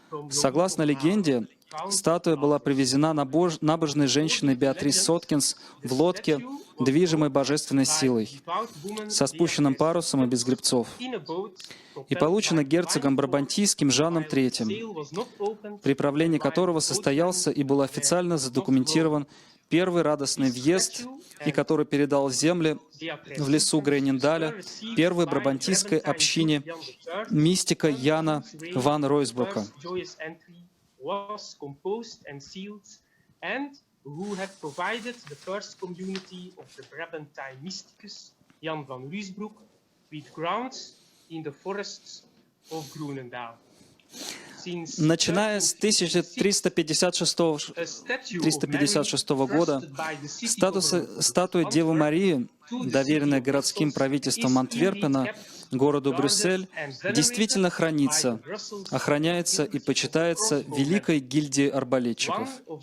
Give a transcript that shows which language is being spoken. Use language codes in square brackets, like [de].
[ru] Согласно легенде, статуя была привезена набожной женщиной Беатрис Соткинс в лодке, движимой божественной силой, со спущенным парусом и без гребцов, и получена герцогом Брабантийским Жаном III, при правлении которого состоялся и был официально задокументирован первый радостный въезд, и который передал земли в лесу Грейнендаля первой брабантийской общине мистика Яна ван Ройсбрука. [en] Was composed and sealed, and who had provided the first community of the Brabantine mysticus, Jan van Ruysbroek, with grounds in the forests of Groenendaal. [ru] Начиная с 1356 года, статуя Девы Марии, доверенная городским правительством Антверпена городу Брюссель, действительно хранится, охраняется и почитается Великой гильдией арбалетчиков.